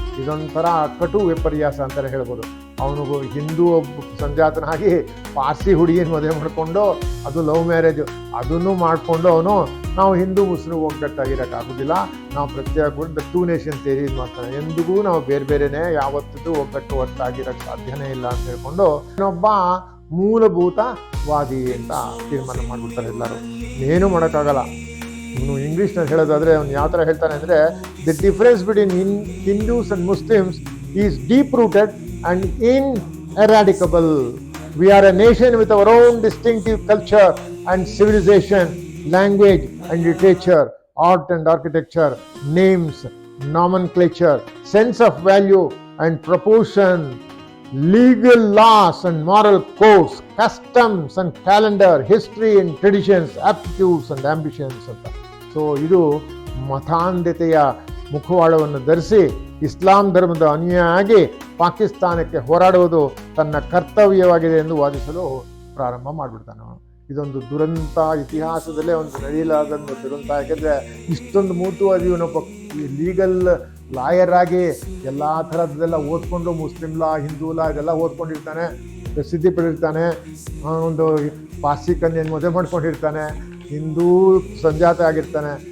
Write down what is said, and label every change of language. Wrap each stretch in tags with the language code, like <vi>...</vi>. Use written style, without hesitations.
<kn>ಇದೊಂಥರ ಕಟು ವಿಪರ್ಯಾಸ ಅಂತಲೇ ಹೇಳ್ಬೋದು. ಅವನಿಗೂ ಹಿಂದೂ ಸಂಜಾತನಾಗಿ ಪಾರ್ಸಿ ಹುಡುಗಿನ ಮದುವೆ ಮಾಡಿಕೊಂಡು, ಅದು ಲವ್ ಮ್ಯಾರೇಜು, ಅದನ್ನು ಮಾಡಿಕೊಂಡು ಅವನು ನಾವು ಹಿಂದೂ ಮುಸ್ಲಿಂ ಒಗ್ಗಟ್ಟಾಗಿರೋಕ್ಕಾಗೋದಿಲ್ಲ, ನಾವು ಪ್ರತ್ಯೇಕ ಟೂ ನೇಷನ್ ಥಿಯರಿ ಇದು ಮಾಡ್ತಾನೆ, ಎಂದಿಗೂ ನಾವು ಬೇರೆ ಬೇರೆನೇ ಯಾವತ್ತಿಗೂ ಒಗ್ಗಟ್ಟಿರೋಕ್ಕೆ ಸಾಧ್ಯನೇ ಇಲ್ಲ ಅಂತ ಹೇಳ್ಕೊಂಡು ಇನ್ನೊಬ್ಬ ಮೂಲಭೂತವಾದಿ ಅಂತ ತೀರ್ಮಾನ ಮಾಡಿಬಿಡ್ತಾರೆ ಎಲ್ಲರೂ. ಏನೂ ಮಾಡೋಕ್ಕಾಗಲ್ಲ. ಇವನು ಇಂಗ್ಲೀಷ್ನಲ್ಲಿ ಹೇಳೋದಾದರೆ ಅವ್ನು ಯಾವ ಥರ ಹೇಳ್ತಾನೆ ಅಂದರೆ,</kn> <en>The difference between Hindus and Muslims is deep rooted and ineradicable. We are a nation with our own distinctive culture and civilization, language and literature, art and architecture, names, nomenclature, sense of value and proportion, legal laws and moral codes, customs and calendar, history and traditions, aptitudes and ambitions ಅಂತ.</en> <kn>So ಇದು ಮತಾಂಧತೆಯ ಮುಖವಾಡವನ್ನು ಧರಿಸಿ ಇಸ್ಲಾಂ ಧರ್ಮದ ಅನುಯಾಯಿ ಪಾಕಿಸ್ತಾನಕ್ಕೆ ಹೋರಾಡುವುದು ತನ್ನ ಕರ್ತವ್ಯವಾಗಿದೆ ಎಂದು ವಾದಿಸಲು ಪ್ರಾರಂಭ ಮಾಡಿಬಿಡ್ತಾನೆ. ಇದೊಂದು ದುರಂತ, ಇತಿಹಾಸದಲ್ಲೇ ಒಂದು ನಡೆಯಲಾದಂಥ ದುರಂತ. ಯಾಕೆಂದರೆ ಇಷ್ಟೊಂದು ಮೂರ್ತವಾದಿ ಇವನೊಬ್ಬ ಲೀಗಲ್ ಲಾಯರ್ ಆಗಿ ಎಲ್ಲ ಥರದ್ದೆಲ್ಲ ಓದ್ಕೊಂಡು, ಮುಸ್ಲಿಂ ಲಾ, ಹಿಂದೂ ಲಾ ಇದೆಲ್ಲ ಓದ್ಕೊಂಡಿರ್ತಾನೆ, ಪ್ರಸಿದ್ಧಿ ಪಡೆದಿರ್ತಾನೆ, ಒಂದು ಪಾರ್ಸಿ ಕನ್ಯೆಯನ್ನು ಮದುವೆ ಮಾಡ್ಕೊಂಡಿರ್ತಾನೆ, ಹಿಂದೂ ಸಂಜಾತ ಆಗಿರ್ತಾನೆ.</kn>